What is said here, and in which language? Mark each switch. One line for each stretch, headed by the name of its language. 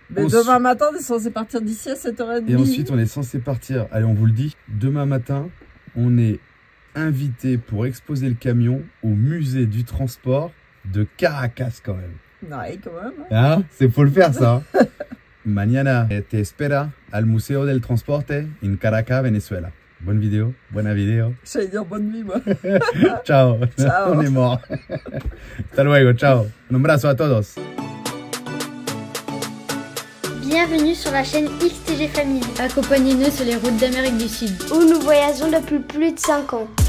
French: Mais demain matin, on est censé partir d'ici à 7h30. Et ensuite, on est censé partir. Allez, on vous le dit. Demain matin, on est invité pour exposer le camion au musée du transport de Caracas quand même. Ouais, quand même. Hein, c'est faut le faire ça.
Spanish: Mañana te espera al Museo del Transporte en Caracas, Venezuela.
French: Bonne vidéo, buena vidéo. J'allais dire bonne nuit, moi.
Italian: Ciao. Ciao.
French: On est mort.
Spanish: Hasta luego, ciao. Un abrazo a todos.
French: Bienvenue sur la chaîne XTG Family. Accompagnez-nous sur les routes d'Amérique du Sud, où nous voyageons depuis plus de 5 ans.